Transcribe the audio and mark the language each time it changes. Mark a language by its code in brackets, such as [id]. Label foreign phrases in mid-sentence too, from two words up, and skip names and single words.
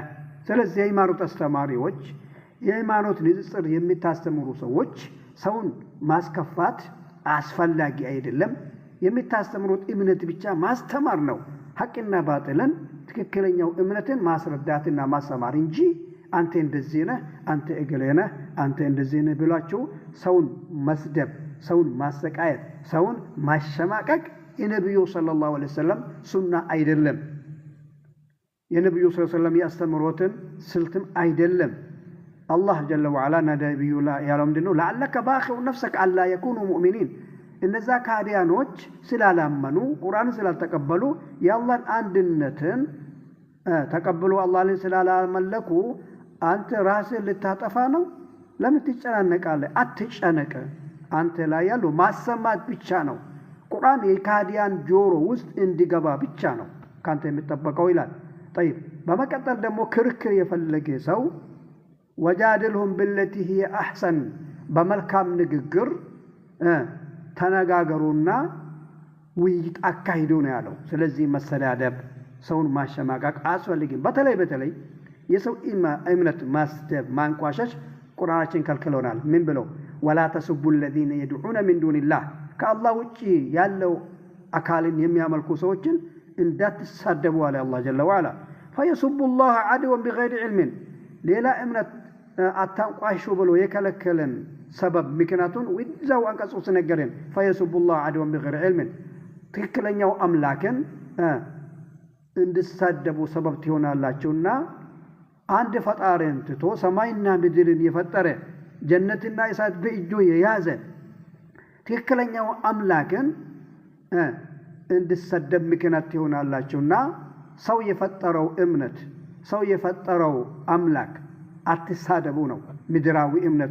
[am] ስለዚህ የሃይማኖት አስተማሪዎች የሃይማኖት ንጽጽር የሚታስተምሩ ሰዎች ሰውን ማስከፋት አስፈላጊ አይደለም። የሚታስተምሩት እምነት ብቻ ማስተማር ነው። ሐቅና ባጥልን ትክክለኛው እምነትን ማስረዳትና ማስተማር እንጂ አንተ እንደዚህ ነህ አንተ እገሌ ነህ አንተ እንደዚህ ነህ ብላችሁ ሰውን መስደብ ሰውን ማሰቃየት ሰውን ማሸማቀቅ የነብዩ [ar] صلى الله عليه وسلم [am] ሱና አይደለም የነብዩ ሰለላሁ [ar] عليه وسلم [am] ያስተምሩትን ስልትም አይደለም [ar] الله جل وعلا نبي لا يعلم دينه لعلك باخع نفسك على يكونوا مؤمنين [am] እነዛ ካዲያኖች ስላላመኑ ቁርአን ስላልተቀበሉ የአላህን አንድነትን ተቀበሉ አላህን ስላላመለኩ አንተ ራስህ ልታጠፋ ነው ለምን ትጨናነቃለህ አትጨነቅ አንተ ላይ ያለው ማሰማት ብቻ ነው ቁርአን የካዲያን ጆሮ ውስጥ እንዲገባ ብቻ ነው ካንተ የሚጠበቀው ይላል طيب በመቀጠል ደግሞ ክርክር የፈለገ ሰው [ar] وجادلهم بالتي هي احسن [am] በመልካም ንግግር ተነጋገሩና ውይይት አካሂዱ ነው ያለው ስለዚህ መሰዳደብ ሰውን ማሸማቀቅ አስፈልግም በተለይ የሰው እምነት ማስደብ ማንቋሸሽ ቁርአናችን ከልክሎናል ምን ብለው [ar] ولا تسبوا الذين يدعون من دون الله [am] ከአላህ ውጪ ያለው አካልን የሚያመልኩ ሰዎችን እንዳትሳደቡ አለ አላህ [ar] جل وعلا فيسبوا الله عدوا بغير علم [am] ሌላ እምነት አታንቋሹ ብሎ የከለከለን ሰበብ ምክንያቱን ወዛው አንቀጹ ተነገረን [ar] فيسبوا الله عدوا بغير علم [am] ትክክለኛው አምላክን እንድሳደቡ ሰበብ ትሆናላችሁና አንድ ፈጣሪን ትቶ ሰማይና ምድርን የፈጠረ ጀነትና እሳት በእጁ የያዘ ትክክለኛው አምላክን እንድሰደብ ምክንያት ይሆናላችሁና ሰው የፈጠረው እምነት ሰው የፈጠረው አምላክ አትሳደቡ ነው ምድራዊ እምነት